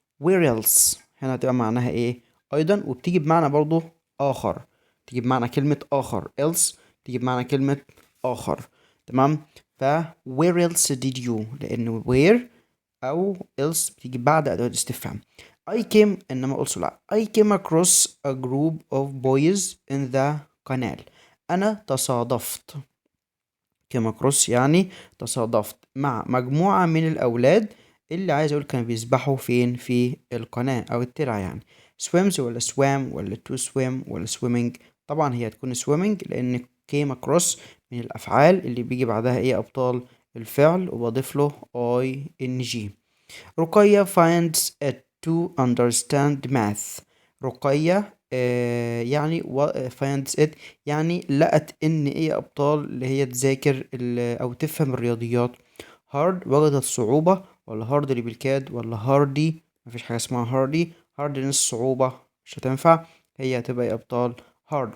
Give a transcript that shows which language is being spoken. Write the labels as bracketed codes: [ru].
[en] where else [ar] هنا هتبقى معناها إيه؟ أيضا، وبتيجي بمعنى برضو آخر. تيجي بمعنى كلمة آخر. else تيجي بمعنى كلمة آخر. تمام. ف [en] where else did you، [ar] لأن where أو else بتيجي بعد أدوات الاستفهام. [en] I came إنما also لا. I came across a group of boys in the canal. [ar] أنا تصادفت. came across يعني تصادفت مع مجموعة من الأولاد اللي عايز أقول كانوا بيسبحوا فين؟ في القناة أو الترعة يعني. swims ولا swam ولا to swim ولا swimming؟ طبعا هي هتكون swimming، لأن came across من الأفعال اللي بيجي بعدها إيه أبطال؟ الفعل، وبضيف له ing. [en] رقية finds it to understand math. [ar] رقية يعني finds it يعني لقت ان ايه ابطال؟ اللي هي تذاكر او تفهم الرياضيات. hard وجدت صعوبة، ولا hard اللي بالكاد، ولا hardy؟ مفيش حاجة اسمها hardy. hard نص صعوبة مش هتنفع. هي هتبقى ايه ابطال؟ hard.